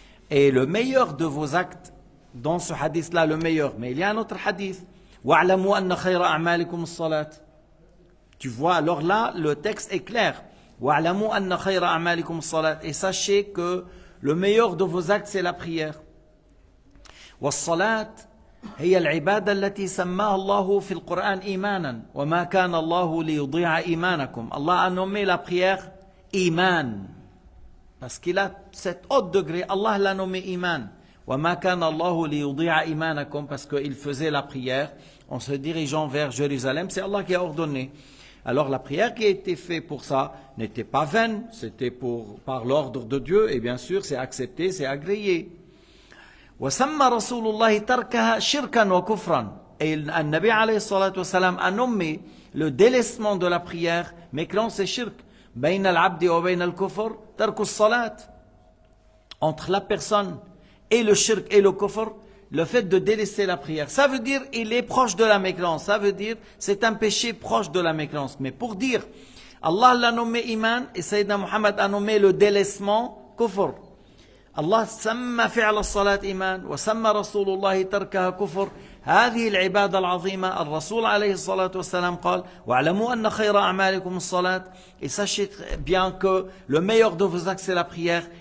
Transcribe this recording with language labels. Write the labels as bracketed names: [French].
[French] Et le meilleur de vos actes, dans ce hadith-là, le meilleur. Mais il y a un autre hadith. [Arabic] وَاعْلَمُوا أَنَّ خَيْرَ أَعْمَالِكُمُ الصَّلَاةِ. [French] Tu vois, alors là, le texte est clair. [Arabic] وَاعْلَمُوا أَنَّ خَيْرَ أَعْمَالِكُمُ الصَّلَاةِ. [French] Et sachez que le meilleur de vos actes, c'est la prière. [Arabic] وَالصَّلَاةِ هي العبادة التي سماها الله في القرآن إيمانا وما كان الله ليضيع إيمانكم. [French] Allah a nommé la prière iman parce qu'il a cet haut degré. Allah l'a nommé iman. [Arabic] وما كان الله ليضيع إيمانكم [French] parce qu'il faisait la prière en se dirigeant vers Jérusalem. C'est Allah qui a ordonné. Alors la prière qui a été faite pour ça n'était pas vaine, c'était par l'ordre de Dieu, et bien sûr c'est accepté, c'est agréé. [Arabic] وسمى رسول الله تركها شركا وكفرا. [French] Et le Nabi alayhi salatu wassalam a nommé le délaissement de la prière, mécréance et shirk. [Arabic] بين العبد وبين الكفر ترك الصلاة. [French] Entre la personne et le shirk et le kufr, le fait de délaisser la prière, ça veut dire il est proche de la mécréance, ça veut dire c'est un péché proche de la mécréance. Mais pour dire, Allah l'a nommé iman et Sayyidina Muhammad a nommé le délaissement kufr. [Arabic] الله سمى فعل الصلاة إيمان وسمى رسول الله تركها كفر. هذه العبادة العظيمة الرسول عليه الصلاة والسلام قال: واعلموا أن خير أعمالكم الصلاة. [French] Et sachez bien que le meilleur de vos actes c'est la prière.